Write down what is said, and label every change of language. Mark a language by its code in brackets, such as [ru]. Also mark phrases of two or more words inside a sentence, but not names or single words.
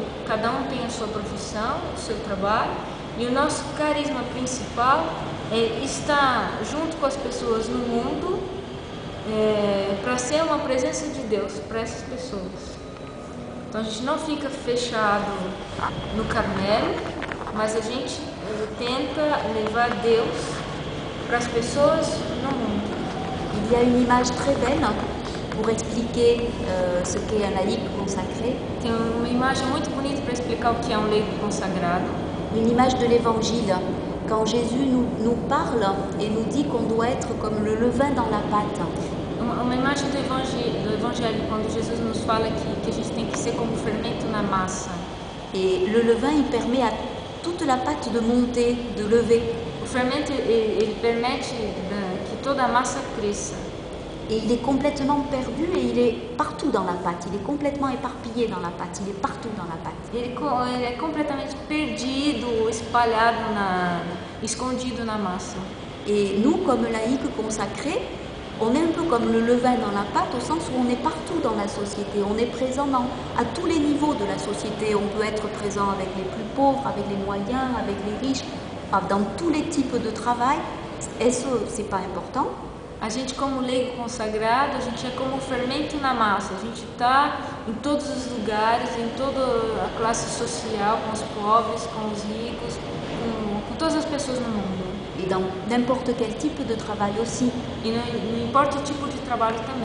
[pt] Cada um tem a sua profissão, o seu trabalho, e o nosso carisma principal é estar junto com as pessoas no mundo, para ser uma presença de Deus para essas pessoas. Então a gente não fica fechado no Carmelo, mas a gente tenta levar Deus para as pessoas no mundo. [fr] Il y a une image très belle pour expliquer ce qu'est un laïc consacré. [pt] Tem uma imagem muito bonita para explicar o que é um leigo consagrado. [fr] Une image de l'évangile, quand Jésus nous parle et nous dit qu'on doit être comme le levain dans la pâte. [pt] Uma imagem do evangelho, quando Jesus nos fala que a gente tem que ser como fermento na massa. [fr] Et le levain, il permet à toute la pâte de monter, de lever. [pt] O fermento, ele permite que toda a massa cresça. [fr] Et il est complètement perdu et il est partout dans la pâte. Il est complètement éparpillé dans la pâte. Il est partout dans la pâte. [pt] Ele é completamente perdido, espalhado, escondido na massa. [fr] Et nous, comme laïcs consacrés, on est un peu comme le levain dans la pâte au sens où on est partout dans la société. On est présent à tous les niveaux de la société. On peut être présent avec les plus pauvres, avec les moyens, avec les riches, dans tous les types de travail. Est-ce que c'est pas important? [pt] A gente, como leigo consagrado, a gente é como um fermento na massa. A gente está em todos os lugares, em toda a classe social, com os pobres, com os ricos, com todas as pessoas no mundo. [fr] Et dans n'importe quel type de travail aussi. [pt] E não importa o tipo de trabalho também.